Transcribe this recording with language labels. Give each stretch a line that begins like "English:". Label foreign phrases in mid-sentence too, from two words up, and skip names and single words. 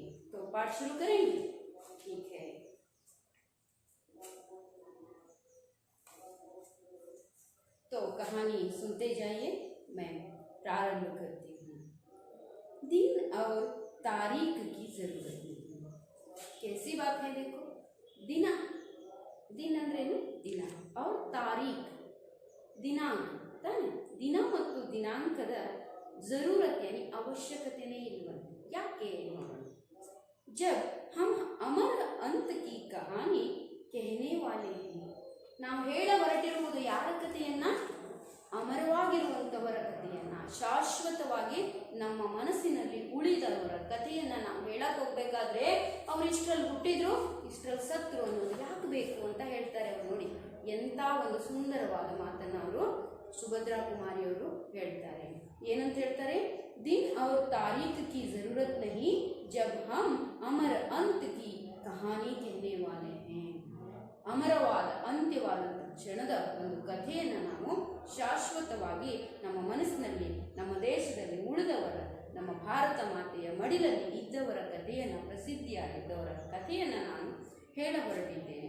Hindi: तो पाठ शुरू करेंगे, ठीक है। तो कहानी सुनते जाइए, मैं प्रारंभ करती हूँ। दिन और तारीख की जरूरत नहीं, कैसी बात है देखो,
Kannada: ದಿನ ದಿನ ಅಂದ್ರೇನು
Hindi: दिन और तारीख
Kannada: ದಿನಾಂಕ ತಾನೆ, ದಿನ ಮತ್ತು ದಿನಾಂಕದ
Hindi: जरूरत यानी
Kannada: आवश्यकतेನೇ ಇಲ್ವಂತೆ, ಯಾಕೆ ನೋಡೋಣ।
Hindi: जब हम अमर अंत की कहानी कहने वाले हैं,
Kannada: ನಾವು ಹೇಳ ಹೊರಟಿರುವುದು ಯಾರ ಕಥೆಯನ್ನ, ಅಮರವಾಗಿರುವಂತವರ ಕಥೆಯನ್ನ, ಶಾಶ್ವತವಾಗಿ ನಮ್ಮ ಮನಸ್ಸಿನಲ್ಲಿ ಉಳಿದವರ ಕಥೆಯನ್ನ ನಾವು ಹೇಳಕ್ ಹೋಗ್ಬೇಕಾದ್ರೆ ಅವ್ರು ಇಷ್ಟರಲ್ಲಿ ಹುಟ್ಟಿದ್ರು ಇಷ್ಟರಲ್ಲಿ ಸತ್ರು ಅನ್ನೋದು ಯಾಕೆ ಬೇಕು ಅಂತ ಹೇಳ್ತಾರೆ ಅವ್ರು। ನೋಡಿ ಎಂತ ಒಂದು ಸುಂದರವಾದ ಮಾತನ್ನ ಅವರು ಸುಭದ್ರಾ ಕುಮಾರಿಯವರು ಹೇಳ್ತಾರೆ, ಏನಂತ ಹೇಳ್ತಾರೆ,
Hindi: दिन और तारीख की जरूरत नहीं जब हम अमर अंत की कहानी कहने वाले हैं,
Kannada: ಅಮರವಾದ ಅಂತ್ಯವಾದಂಥ ಕ್ಷಣದ ಒಂದು ಕಥೆಯನ್ನು ನಾವು ಶಾಶ್ವತವಾಗಿ ನಮ್ಮ ಮನಸ್ಸಿನಲ್ಲಿ ನಮ್ಮ ದೇಶದಲ್ಲಿ ಉಳಿದವರ ನಮ್ಮ ಭಾರತ ಮಾತೆಯ ಮಡಿಲಲ್ಲಿ ಇದ್ದವರ ಕಥೆಯನ್ನು, ಪ್ರಸಿದ್ಧಿಯಾಗಿದ್ದವರ ಕಥೆಯನ್ನು ನಾನು ಹೇಳ ಹೊರಟಿದ್ದೇನೆ।